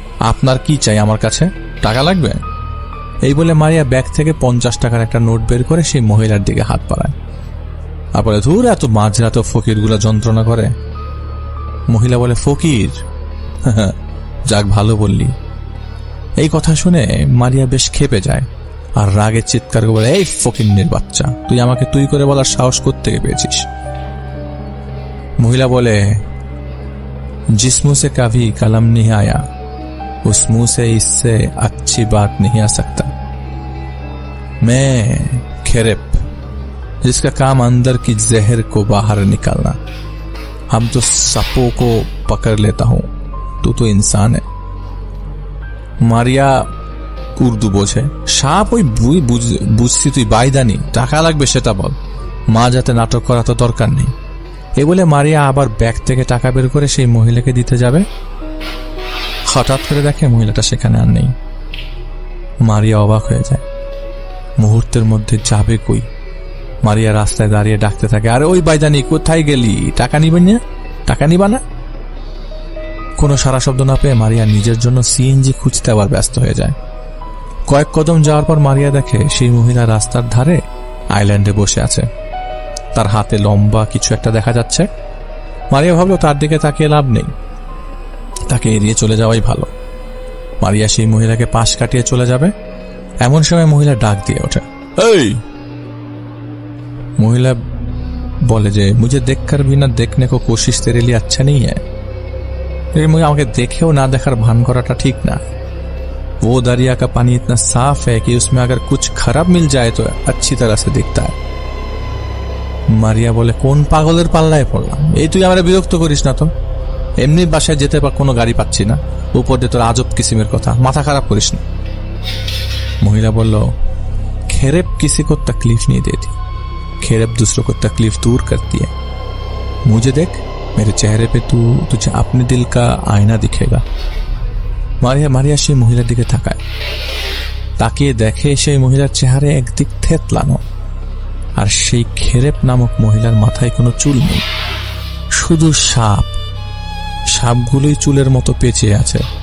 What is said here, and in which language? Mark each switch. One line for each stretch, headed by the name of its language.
Bangla: আপনার কি চাই আমার কাছে? টাকা লাগবে? এই বলে মারিয়া ব্যাগ থেকে 50 টাকার একটা নোট বের করে সেই মহিলার দিকে হাত বাড়ায় আর বলে, ধুর, এত মাঝরাতে ফকিরগুলা যন্ত্রণা করে। মহিলা বলে, ফকির? যাক, ভালো বললি। এই কথা শুনে মারিয়া বেশ ক্ষেপে যায় আর রাগে চিৎকার করে বলে, এই ফকিন্নির বাচ্চা, তুই আমাকে তুই করে বলার সাহস কোত্থেকে পেয়েছিস? মহিলা বলে,
Hindi: जिस मुंह से कभी कलम नहीं आया उस मुंह से इससे अच्छी बात नहीं आ सकता। मैं खेरेप, जिसका काम अंदर की जहर को बाहर निकालना। हम तो सांपों को पकड़ लेता हूं, तू तो इंसान है।
Bangla: মারিয়া উর্দু বোঝে। সাপ ওই বুঝছি তুই বাইদানি, টাকা লাগবে সেটা বল, মা যাতে নাটক করা তো দরকার নেই। এ বলে মারিয়া আবার ব্যাগ থেকে টাকা বের করে সেই মহিলাকে দিতে যাবে, হঠাৎ করে দেখে মহিলাটা সেখানে আর নেই। মারিয়া অবাক হয়ে যায়, মুহূর্তের মধ্যে যাবে কই। মারিয়া রাস্তায় দাঁড়িয়ে ডাকতে থাকে, আরে ওই বাইদানি কোথায় গেলি, টাকা নিবেন না, টাকা নিবা না? কোনো সারা শব্দ না পেয়ে মারিয়া নিজের জন্য সিএনজি খুঁজতে আবার ব্যস্ত হয়ে যায়। কয়েক কদম যাওয়ার পর মারিয়া দেখে সেই মহিলা রাস্তার ধারে আইল্যান্ডে বসে আছে, তার হাতে লম্বা কিছু একটা দেখা যাচ্ছে। মারিয়া ভাবলো তার দিকে তাকিয়ে লাভ নেই, তাকে এড়িয়ে চলে যাওয়াই ভালো। মারিয়া সেই মহিলাকে পাশ কাটিয়ে চলে যাবে, এমন সময় মহিলা ডাক দিয়ে ওঠে, এই! মহিলা বলে যে
Hindi: মুझे देखकर भी ना देखने को कोशिश तेरे लिए अच्छा नहीं है।
Bangla: আমাকে দেখেও না দেখার ভান করাটা ঠিক না।
Hindi: वो दरिया का पानी इतना साफ है कि उसमें अगर कुछ खराब मिल जाए तो अच्छी तरह से दिखता है।
Bangla: মারিয়া বলে, কোন পাগলের পাল্লায় পড়লাম, এই তুই আমার বিরক্ত করিস না তো, এমনি বাসায় যেতে কোনো গাড়ি পাচ্ছি না, উপর দিয়ে তোর আজব কিসিমের কথা, মাথা খারাপ করিস না। মহিলা বলল,
Hindi: खेरेप किसी को तकलीफ नहीं देती, खेरेप दूसरों को तकलीफ दूर करती है। मुझे देख, मेरे चेहरे पे तुझे अपने दिल का आईना दिखेगा।
Bangla: মারিয়া সেই মহিলার দিকে তাকায়, তাকিয়ে দেখে সেই মহিলার চেহারা একদিক থেতলানো, আর সেই খেরেপ নামক মহিলার মাথায় কোনো চুল নেই, শুধু সাপগুলোই চুলের মতো পেঁচে আছে।